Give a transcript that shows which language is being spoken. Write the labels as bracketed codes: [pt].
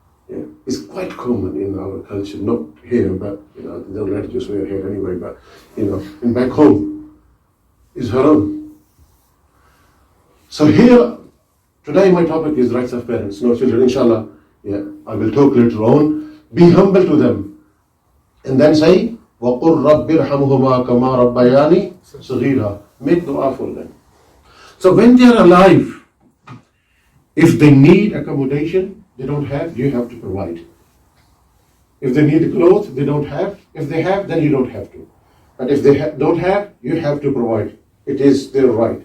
[en] Yeah, it's quite common in our culture, not here, but they don't let you swear here anyway, but in back home, it's haram. So here, today my topic is rights of parents, no children, inshallah. Yeah, I will talk later on. Be humble to them. And then say, [ar] وَقُلْ رَبِّ ارْحَمْهُمَا كَمَا رَبَّيَانِي صَغِيرًا. [en] Make dua for them. So when they are alive, if they need accommodation, they don't have, you have to provide. If they need clothes, they don't have. If they have, then you don't have to. But if they don't have, you have to provide. It is their right.